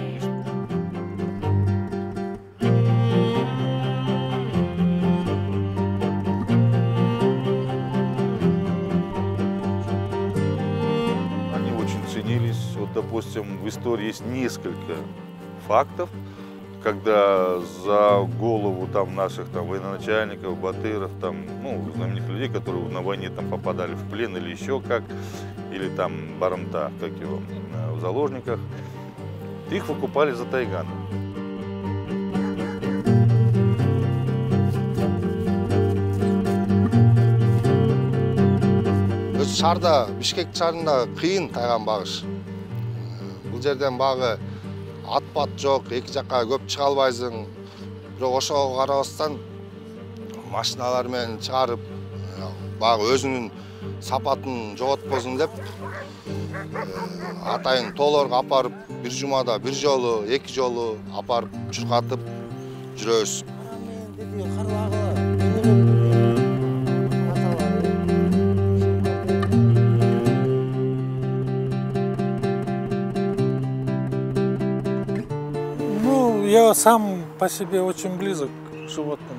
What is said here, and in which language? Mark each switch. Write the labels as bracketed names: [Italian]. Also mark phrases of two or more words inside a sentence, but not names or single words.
[Russian] Вот, допустим, в истории есть несколько фактов, когда за голову там наших там военачальников, батыров, там, ну, знаменитых людей, которые на войне там попадали в плен или еще как, или там барымта, как его, в заложниках, их выкупали за тайганы. [Kyrgyz] Шарда, Бишкек шарында кыйын тайган багыш. Бул жерден багы ат-бат жок, эки жакка көп чыга албайсың. Бирок ошого карабастан машиналар менен чыгарып, багы өзүнүн сапатын жоготпосун деп атайын тоолорго апарып, бир жумада бир жолу, эки жолу апарып чуркатып жүрөбүз. [Russian] Я сам по себе очень близок к животным.